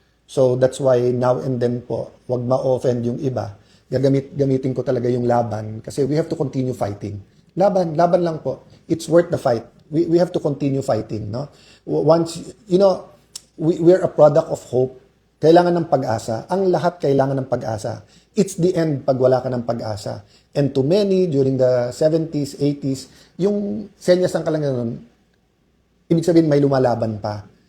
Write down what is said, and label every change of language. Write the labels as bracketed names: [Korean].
[English] So that's why now and then po, [Filipino] wag ma-offend yung iba. Gamitin ko talaga yung laban kasi [English] we have to continue fighting. [Filipino] laban lang po. [English] It's worth the fight. We have to continue fighting, no? Once, we're a product of hope. [Filipino] Kailangan ng pag-asa. Ang lahat kailangan ng pag-asa. [English] It's the end [Filipino] pag wala ka ng pag-asa. [English] And to many, during the 70s, 80s, [Filipino] yung senyas ng kalanganan, ibig sabihin may lumalaban pa.